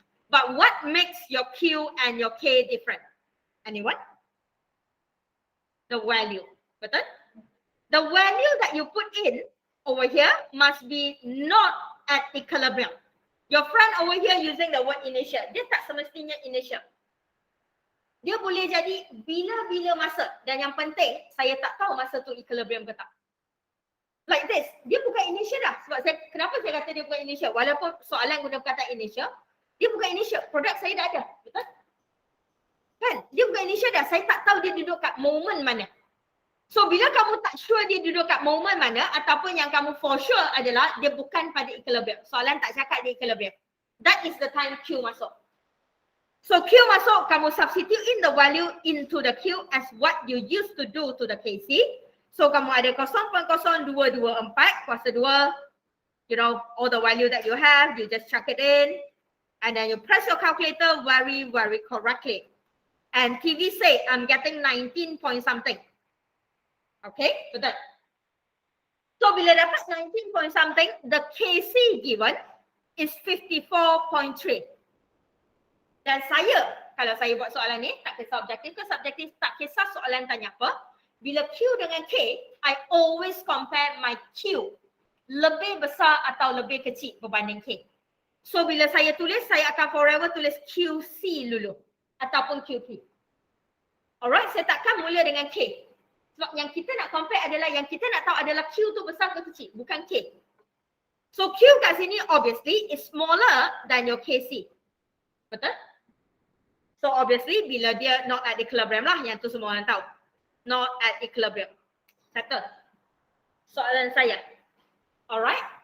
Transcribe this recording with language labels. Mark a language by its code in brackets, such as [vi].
[en] But what makes your Q and your K different? Anyone? The value. [ms] Betul? [en] The value that you put in over here must be not at equilibrium. Your friend over here using the word initial. [ms] Dia tak semestinya initial. Dia boleh jadi bila-bila masa. Dan yang penting, saya tak tahu masa tu equilibrium ke tak. [en] Like this. [ms] Dia bukan initial dah. Sebab kenapa saya kata dia bukan initial? Walaupun soalan guna kata initial, dia bukan initial. Produk saya dah ada. Betul? Kan? Dia bukan initial dah. Saya tak tahu dia duduk kat moment mana. So, bila kamu tak sure dia duduk kat moment mana, ataupun yang kamu for sure adalah dia bukan pada equilibrium. Soalan tak cakap dia equilibrium. [en] That is the time [ms] Q masuk. [en] So [ms] Q masuk, kamu [en] substitute in the value into the Q as what you used to do to the KC. So [ms] kamu ada 0.0224 kuasa 2, [en] you know, all the value that you have, you just chuck it in. And then you press your calculator very, very correctly. And TV say, I'm getting 19 point something. Okay, [ms] betul. [en] So [ms] bila dapat [en] 19 point something, the KC given is 54.3. [ms] Dan saya, kalau saya buat soalan ni, tak kisah objektif ke subjektif, tak kisah soalan tanya apa. Bila Q dengan K, [en] I always compare my [ms] Q lebih besar atau lebih kecil berbanding K. So bila saya tulis, saya akan forever tulis QC dulu ataupun QP. Alright, saya takkan mula dengan K. Sebab yang kita nak compare adalah, yang kita nak tahu adalah Q tu besar ke kecil, bukan K. [en] So Q kat sini obviously is smaller than your KC. [ms] Betul? [en] So obviously [ms] bila dia not at equilibrium lah, yang tu semua orang tahu. [en] Not at equilibrium. Settle. [ms] Soalan saya. [en] Alright.